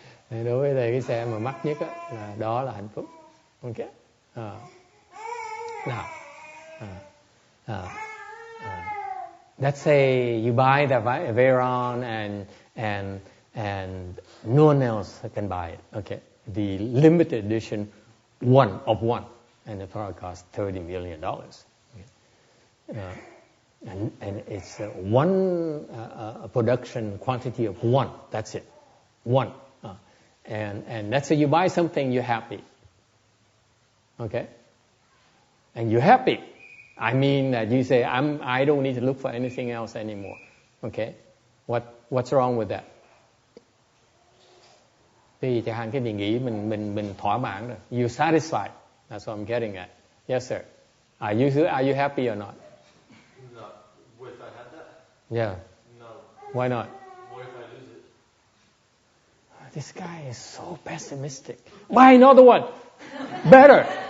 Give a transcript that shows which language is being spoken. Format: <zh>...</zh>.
<vi>Đối với thầy, cái xe mà mắc nhất đó là hạnh phúc.</vi> <en>Okay. Now, let's say you buy the Veyron and no one else can buy it. Okay, the limited edition, one of one, and the product costs $30 million. And it's one production quantity of one. That's it, one. And let's say you buy something, you're happy. Okay, and you're happy. I mean that you say, I don't need to look for anything else anymore. Okay, what's wrong with that?</en> <vi>Thì chẳng hạn cái mình nghĩ mình thỏa mãn rồi.</vi> <en>You satisfied. That's what I'm getting at. Yes, sir. Are you happy or not? No. What if I had that? Yeah. No. Why not? What if I lose it? This guy is so pessimistic. Buy another one. Better.</en>